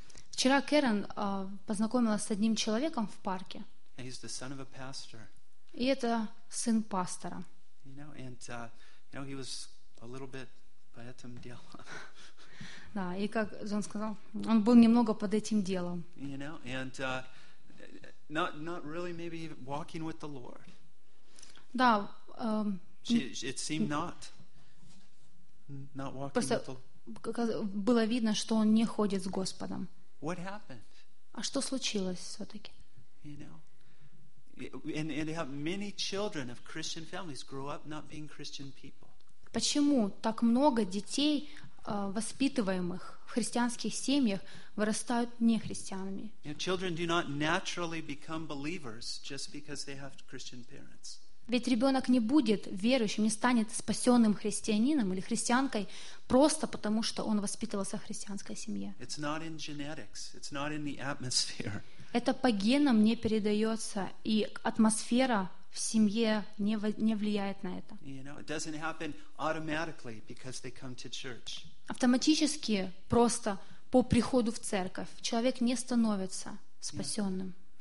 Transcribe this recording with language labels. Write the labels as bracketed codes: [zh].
[ru] Вчера Кэрен познакомилась с одним человеком в парке. [en] He's the son of a pastor. [ru] И это сын пастора. [en] You know, and you know, he was a little bit by [ru] этим делом. Да, и как он сказал, он был немного под этим делом. [en] You know, and not really maybe walking with the Lord. [ru] Да. [en] It seemed not walking with the Lord. [ru] Было видно, что он не ходит с Господом. [en] What happened? [ru] А что случилось все-таки? [en] You know, and how many children of Christian families grow up not being Christian people? [ru] Почему так много детей, воспитываемых в христианских семьях, вырастают нехристианами? [en] You know, children do not naturally become believers just because they have Christian parents. [ru] Ведь ребенок не будет верующим, не станет спасенным христианином или христианкой просто потому, что он воспитывался в христианской семье. [en] It's not in genetics, it's not in the atmosphere. [ru] Это по генам не передается, и атмосфера в семье не влияет на это. [en] You know, it doesn't happen automatically because they come to church. [ru] Автоматически, просто по приходу в церковь, человек не становится спасенным.